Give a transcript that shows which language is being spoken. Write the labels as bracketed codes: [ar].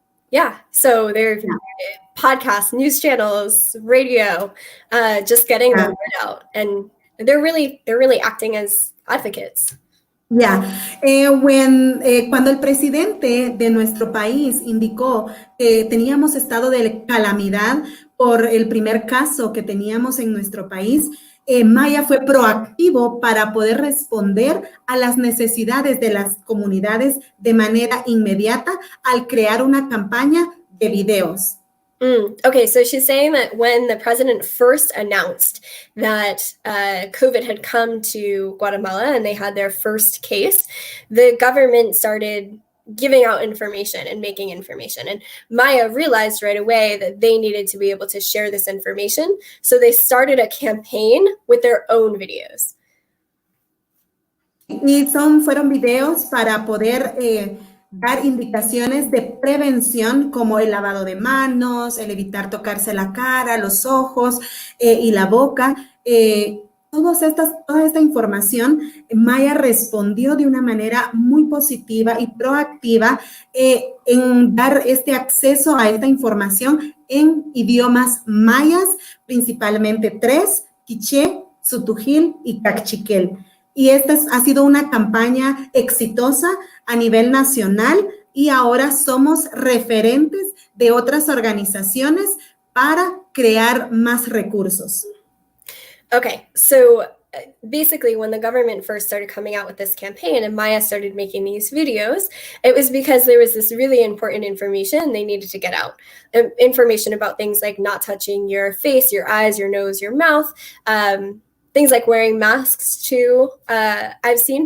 [en] Yeah, so there are podcasts, news channels, radio, just getting the word out, and they're really acting as advocates. [es] Ya, cuando el presidente de nuestro país indicó que teníamos estado de calamidad por el primer caso que teníamos en nuestro país, MAIA fue proactivo para poder responder a las necesidades de las comunidades de manera inmediata al crear una campaña de videos. [en] Okay, so she's saying that when the president first announced that COVID had come to Guatemala and they had their first case, the government started giving out information and making information. And MAIA realized right away that they needed to be able to share this information. So they started a campaign with their own videos. [es] Y fueron videos para poder dar indicaciones de prevención como el lavado de manos, el evitar tocarse la cara, los ojos y la boca. Toda esta información, MAIA respondió de una manera muy positiva y proactiva en dar este acceso a esta información en idiomas mayas, principalmente 3, quiché, tzutujil y cachiquel. Y esta ha sido una campaña exitosa a nivel nacional y ahora somos referentes de otras organizaciones para crear más recursos. [en] Okay, so basically when the government first started coming out with this campaign and MAIA started making these videos, it was because there was this really important information they needed to get out. Information about things like not touching your face, your eyes, your nose, your mouth, things like wearing masks too, I've seen.